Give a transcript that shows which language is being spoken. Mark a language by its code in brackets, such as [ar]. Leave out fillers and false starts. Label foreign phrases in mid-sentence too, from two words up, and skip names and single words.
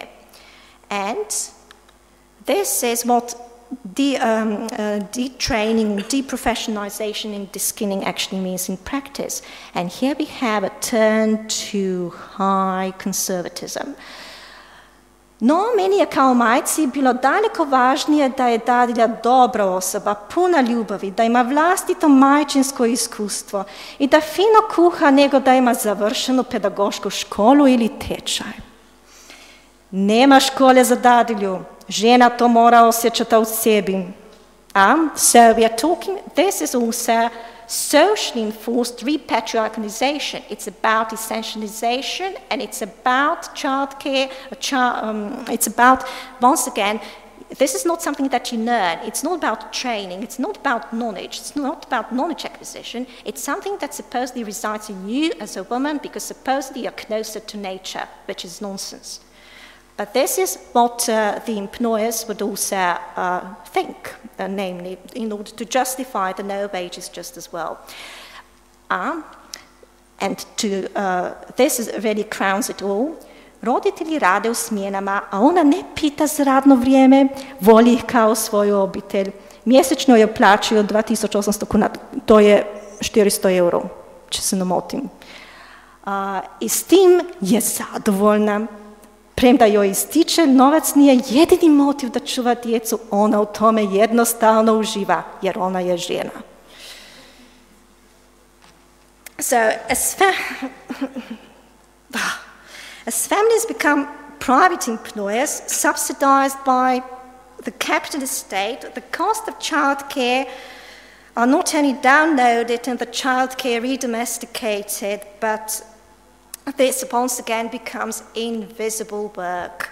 [en] And this is what detraining, deprofessionalization, and de-skilling actually means in practice. And here we have a turn to high conservatism. [hr] No, meni je kao majci bilo daleko važnije da je dadilja dobra osoba, puna ljubavi, da ima vlastito majčinsko iskustvo i da fino kuha nego da ima završenu pedagošku školu ili tečaj. Nema škole za dadilju, žena to mora osjećati u sebi. [en] So we are talking, this is also socially enforced repatriarchalization. It's about essentialization and it's about childcare, it's about, once again, this is not something that you learn. It's not about training. It's not about knowledge. It's not about knowledge acquisition. It's something that supposedly resides in you as a woman because supposedly you're closer to nature, which is nonsense. But this is what the employers would also think, namely, in order to justify the no wages just as well. And this really crowns it all. [hr] Roditelji rade u smjenama, a ona ne pita za radno vrijeme, voli ih kao svoju obitelj. Mjesečno je plaćaju 2800 kuna, to je 400 euro, če se ne motim. I s tim je zadovoljna. Premda joj ističe, novac nije jedini motiv da čuva djecu, ona u tome jednostavno uživa, jer ona je žena. [en] So, as families become private employers, subsidized by the capitalist state, the cost of childcare are not only downloaded and the childcare redomesticated, but this once again becomes invisible work.